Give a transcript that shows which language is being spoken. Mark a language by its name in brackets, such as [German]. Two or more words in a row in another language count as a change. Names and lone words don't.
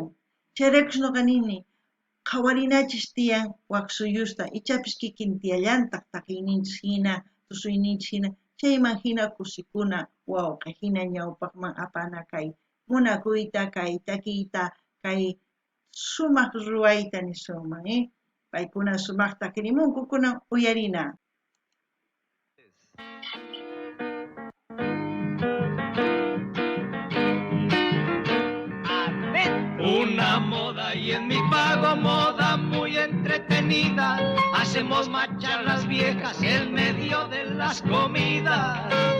[Quechua] Chayraykus noqa nini qhawarinachis tiyan waq suyusta ichapis kikin tiyallantaq takiyninchis hina, tusuyninchis hina, chayman hina kusikuna wawqi hina ñawpaqman apana kay munakuyta, kay takiyta, kay sumaq ruwayta nisunman, paykuna sumaq takirimunku kunan uyarina. [Spanish] Una moda y y en mi pago moda muy entretenida. Hacemos marchar las viejas en medio de las comidas.